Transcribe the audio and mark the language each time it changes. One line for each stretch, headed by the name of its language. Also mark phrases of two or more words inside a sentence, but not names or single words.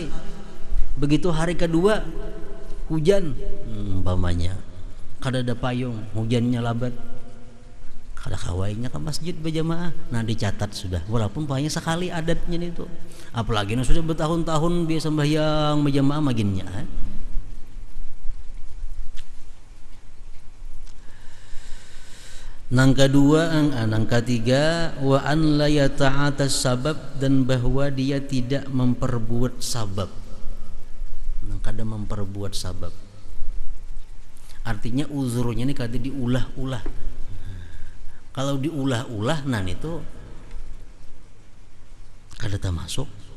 Banjar: Begitu hari kedua hujan umpamanya, kada ada payung, hujannya labat, kada kawainya ke masjid berjamaah, nah dicatat sudah walaupun hanya sekali adatnya itu. Apalagi nah sudah bertahun-tahun dia sembahyang berjamaah maginnya. Nang kedua, nang ketiga,
Arabic: و أن لا يتعاطى سبب,
Banjar: dan bahwa dia tidak memperbuat sabab. Nang kada memperbuat sabab. Artinya uzurnya ini kada diulah-ulah. Kalau diulah-ulah nah itu kada termasuk.